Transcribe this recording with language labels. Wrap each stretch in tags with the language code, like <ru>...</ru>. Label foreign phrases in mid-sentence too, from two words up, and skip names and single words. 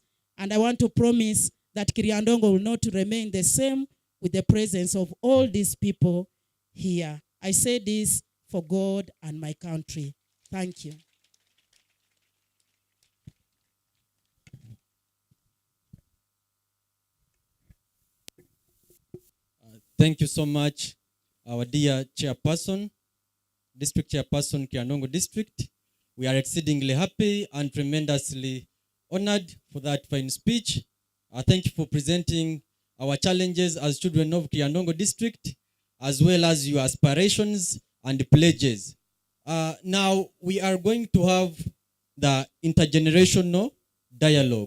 <en>And I want to promise that Kiryandongo will not remain the same with the presence of all these people here. I say this for God and my country. Thank you. Thank you so much, our dear chairperson, district chairperson, Kiryandongo district. We are exceedingly happy and tremendously honored for that fine speech. Thank you for presenting our challenges as children of Kiryandongo district, as well as your aspirations and pledges. Now we are going to have the intergenerational dialogue.</en>